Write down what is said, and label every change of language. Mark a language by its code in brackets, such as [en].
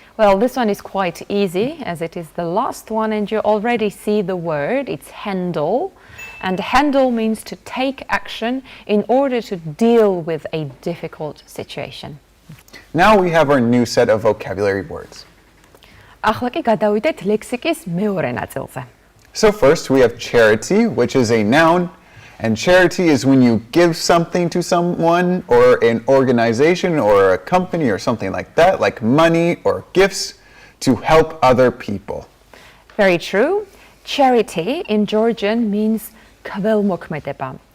[en] Well, this one is quite easy, as it is the last one, and you already see the word. It's handle. And handle means to take action in order to deal with a difficult situation. Now we have our new set of vocabulary words. [ka] ახლა კი გადავიდეთ ლექსიკის მეორე ნაწილზე. [en] So first we have charity, which is a noun. And charity is when you give something to someone or an organization or a company or something like that, like money or gifts to help other people. Very true. Charity in Georgian means [ka] kvelmokmedeba.